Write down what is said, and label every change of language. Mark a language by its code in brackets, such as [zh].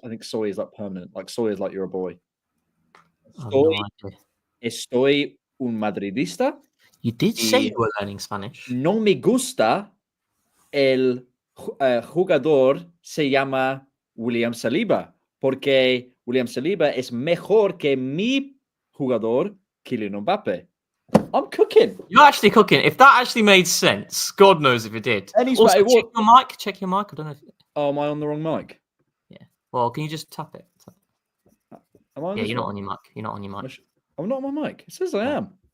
[en] I think soy is like permanent. Like soy is like you're a boy. [es] Estoy un madridista. [en] You did say you were learning Spanish. [es] No me gusta el jugador se llama William Saliba porque William Saliba es mejor que mi jugador Kylian Mbappe. [en] I'm cooking. You're actually cooking. If that actually made sense, God knows if it did. Also, check your mic. Check your mic. I don't know. Oh, am I on the wrong mic? Yeah. Well, can you just tap it? Am I? Yeah, you're not on your mic. You're not on your mic. I'm not on my mic. It says I am.